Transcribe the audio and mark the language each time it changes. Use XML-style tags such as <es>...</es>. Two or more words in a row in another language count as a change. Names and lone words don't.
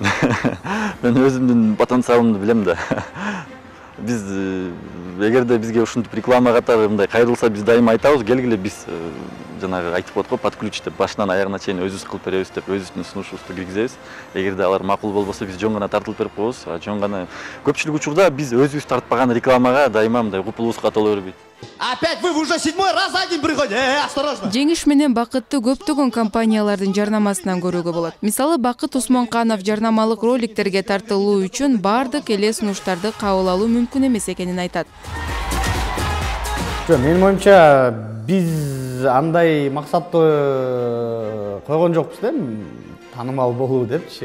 <ky>Мен өзүмдүн потенциалымды билем да. Биз эгерде бизге ушинтип реклама катары мындай кайрылса, биз дайыма айтабыз, келгиле биз жанагы айтып коет го,</ky> <ru>под ключ</ru> <ky>деп, башынан аягына чейин өзүбүз кылып беребиз деп, өзүбүздүн сунушубузду киргизебиз. Эгерде алар макул болбосо, биз жөн гана тартылып берип коебуз. Жөн гана көпчүлүк учурда биз өзүбүз тартпаган рекламага дайыма мындай купулубузга толо бербейт.</ky> <ru>Опять вы уже 7-й раз один приходите, осторожно.</ru> <ky>Жеңиш менен Бакытты көптөгөн компаниялардын жарнамасынан көрүүгө болот. Мисалы, Бакыт Усмонканов жарнамалык роликтерге тартылуу үчүн бардык эле сунуштарды кабыл алуу мүмкүн эмес экенин айтат. Менин оюмча, биз андай максатты койгон жокпуз да, таанымал болуу депчи.</ky>